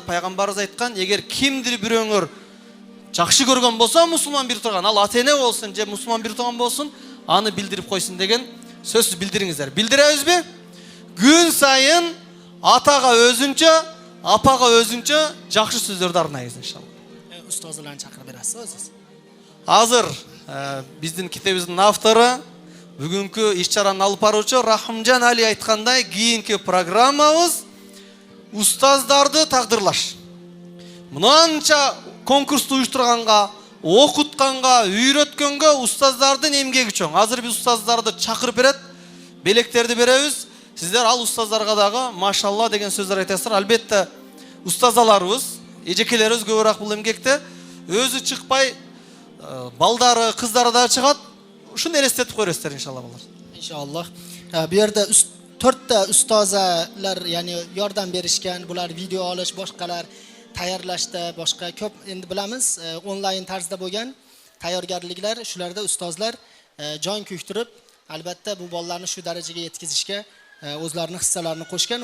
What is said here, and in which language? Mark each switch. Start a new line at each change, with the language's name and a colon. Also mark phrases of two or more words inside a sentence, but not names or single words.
Kyrgyz: Пайгамбарыбыз айткан, эгер кимдир бирөөңөр жакшы көргөн болсо, мусулман бир турган, ал ата-эне болсун же мусулман бир турган болсун, аны билдирип койсун деген сөзсүз билдириңиздер. Билдиребизби? Күн сайын атага өзүнчө, апага өзүнчө жакшы сөздөрдү арнайбыз иншалла.
Uzbek: Ustozlarni chaqirib berasiz o'zingiz.
Kyrgyz: Азыр биздин китебибиздин автору, бүгүнкү иш-чараны алып баруучу Рахымжан Али айткандай, кийинки программабыз устаздарды тагдырлаш. Мынанча конкурсту уюштурганга, окутканга, үйрөткөнгө устаздардын эмгеги чоң. Азыр биз устаздарды чакырып берет, белектерди беребиз. Сиздер ал устаздарга дагы машалла деген сөздөр айтасыздар. Албетте устазаларыбыз, эжекелерибиз көбүрөөк бул эмгекте өзү чыкпай, балдары, кыздары да чыгат. Ушуну элестетип койросуздар иншалла балдар.
Uzbek: Inshaalloh. Bu yerda 4 ta ustozlar, ya'ni yordam berishgan, bular video olish, boshqalar tayyorlashda, boshqa ko'p endi bilamiz, onlayn tarzda bo'lgan tayyorgarliklar, shularda ustozlar jon kuydirib, albatta bu bolalarni shu darajaga yetkazishga o'zlarining hissalarini qo'shgan.